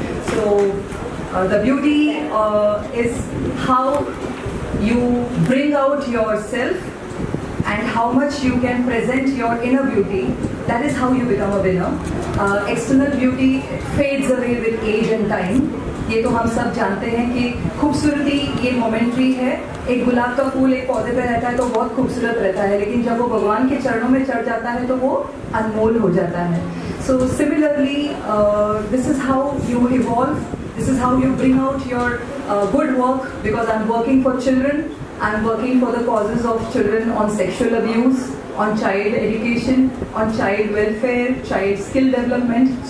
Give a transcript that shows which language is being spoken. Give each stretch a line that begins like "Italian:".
English: So the beauty is how you bring out yourself and how much you can present your inner beauty. That is how you become a winner. External beauty fades away with age and time.
Hindi: ये तो हम सब जानते हैं कि खूबसूरती ये momentary है. एक गुलाब का फूल एक पौधे पे रहता है तो बहुत खूबसूरत रहता है, लेकिन जब वो भगवान के चरणों में चढ़ जाता है तो वो अनमोल हो जाता है.
English: So similarly, this is how you evolve. This is how you bring out your good work, because I'm working for children. I'm working for the causes of children on sexual abuse, on child education, on child welfare, child skill development.